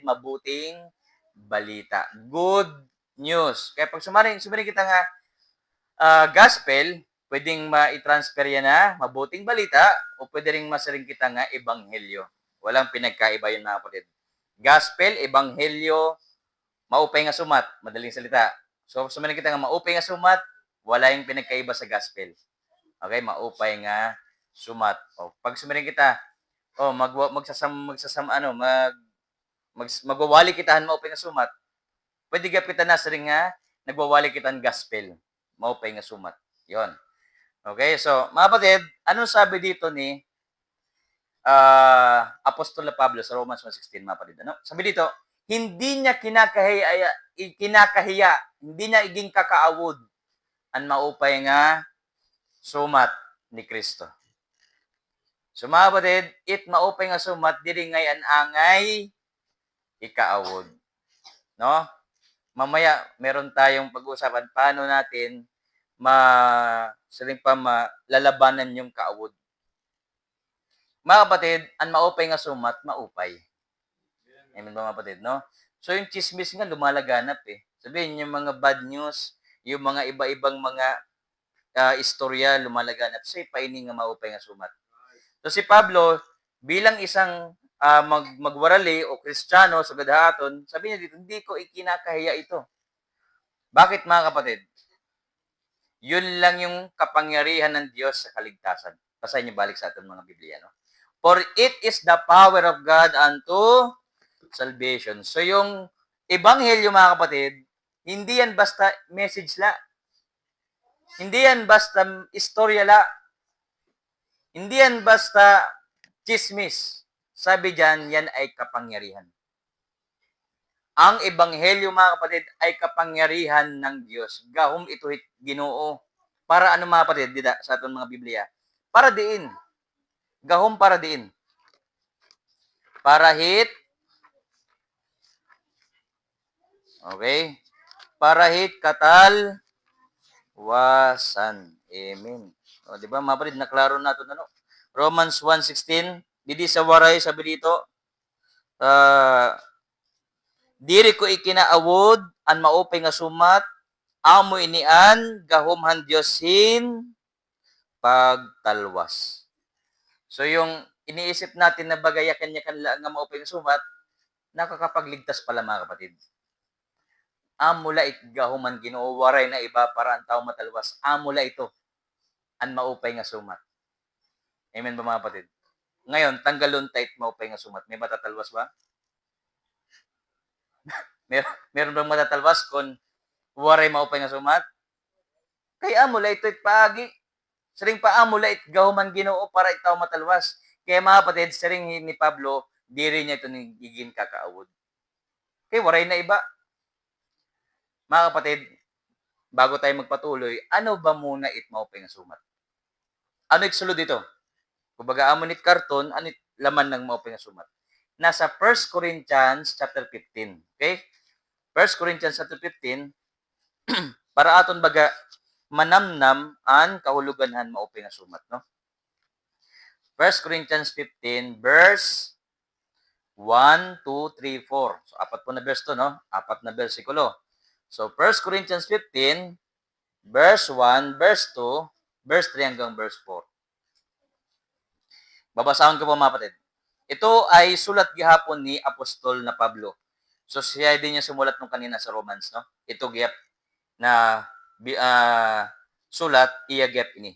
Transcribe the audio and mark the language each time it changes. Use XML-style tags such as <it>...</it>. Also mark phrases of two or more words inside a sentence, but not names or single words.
<tl>Mabuting balita.</tl> <en>Good news.</en> <tl>Kaya pag</tl> <war>sumarin kita nga</war> <tl>gospel, pwedeng ma-transfer yan na mabuting balita o pwede rin</tl> <war>masaring kita nga ebanghelyo.</war> <tl>Walang pinagkaiba yun, mga kapatid. Gospel, ebanghelyo,</tl> <war>maupay nga sumat.</war> <tl>Madaling salita.</tl> <war>So, sumarin kita nga maupay nga sumat,</war> <tl>wala yung pinagkaiba sa gospel.</tl> <war>Okay, maupay nga sumat. O, pag sumarin kita, magwawali kitahan maupay nga sumat. Pwede gap kita na sa ring nga nagwawali kitan gospel. Maupay nga sumat.</war> <tl>'Yon. Okay, so mga kapatid, anong sabi dito ni Apostol Pablo sa Romans 1:16, mga kapatid? Ano? Sabi dito, hindi niya kinakahiya, hindi niya</tl> <war>iging kakaawod ang maupay nga sumat ni Kristo. So mga kapatid, it maupay nga sumat, diri ngay an angay ikaawod.</war> <tl>No? Mamaya, meron tayong pag-uusapan paano natin lalabanan yung kaawod. Mga kapatid, ang</tl> <war>maupay nga sumat,</war> <tl>maupay. Amen ba, mga kapatid, no? So yung chismis nga lumalaganap eh. Sabihin yung mga bad news, yung mga iba-ibang mga istorya lumalaganap sa paini nga</tl> <war>maupay nga sumat.</war> <tl>So si Pablo, bilang isang magwarali o Kristiyano sa gadahaton, sabi niya dito, hindi ko ikinakahiya ito. Bakit mga kapatid? Yun lang yung kapangyarihan ng Diyos sa kaligtasan. Basahin niyo balik sa ating mga Biblia, no?</tl> <en>For it is the power of God unto salvation.</en> <tl>So yung ebanghelyo mga kapatid, hindi yan basta message la. Hindi yan basta istorya la. Hindi yan basta chismis. Sabi diyan, yan ay kapangyarihan. Ang ebanghelyo mga kapatid ay kapangyarihan ng Diyos.</tl> <war>Gahom ito Ginoo.</war> <tl>Para ano mga kapatid, dida, sa atong mga Biblia?</tl> <war>Para diin. Gahom para diin. Para hit.</war> <tl>Okay?</tl> <war>Para hit katal wasan. Amen.</war> <tl>O, di ba mga kapatid,</tl> <war>naklaro nato ano? Romans 1:16, didi sa waray</war> <tl>sabi dito,</tl> <war>diri ko ikinaawod an maupay nga sumat, amo inian gahumhan Diyosin pagtalwas.</war> <tl>So yung iniisip natin na bagaya kanya kanila nga</tl> <war>maupay nga sumat,</war> <tl>nakakapagligtas pala mga kapatid.</tl> <war>Amula gahuman Ginoo waray na iba para ang tao matalwas. Amula ito an maupay nga sumat.</war> <tl>Amen ba mga kapatid?</tl> <war>Ngayon, tanggalon tait maupay nga sumat.</war> <tl>May matatalwas ba? meron bang matatalwas kung</tl> <war>waray maupay nga sumat? Kaya amula ito paagi. Saring paamula it gahuman Ginoo para itaw matalwas.</war> <tl>Kaya mga kapatid, saring ni Pablo,</tl> <war>diri niya ito nigigin kakaawod.</war> <tl>Kaya waray na iba. Mga kapatid, bago tayo magpatuloy, ano ba muna</tl> <war>it maupay nga sumat?</war> <tl>Ano iksulod dito? Kumbaga</tl> <war>amon it karton,</war> <tl>ano it laman ng maupay nga sumat? Nasa 1 Corinthians chapter 15. Okay? 1 Corinthians chapter 15,</tl> <war>para aton baga manamnam an kahuluganhan maupay nga sumat, no?</war> <en>1 Corinthians 15 verse 1, 2, 3, 4.</en> <tl>So apat po na verse to, no? Apat na bersikulo.</tl> <en>So 1 Corinthians 15 verse 1, verse 2, verse 3 hanggang verse 4.</en> <tl>Babasahon ko po mga kapatid. Ito ay</tl> <war>sulat gihapon</war> <tl>ni Apostol na Pablo. So siya din yung sumulat nung kanina sa Romans, no?</tl> <war>Ito gihap na sulat iya gihap ini.</war>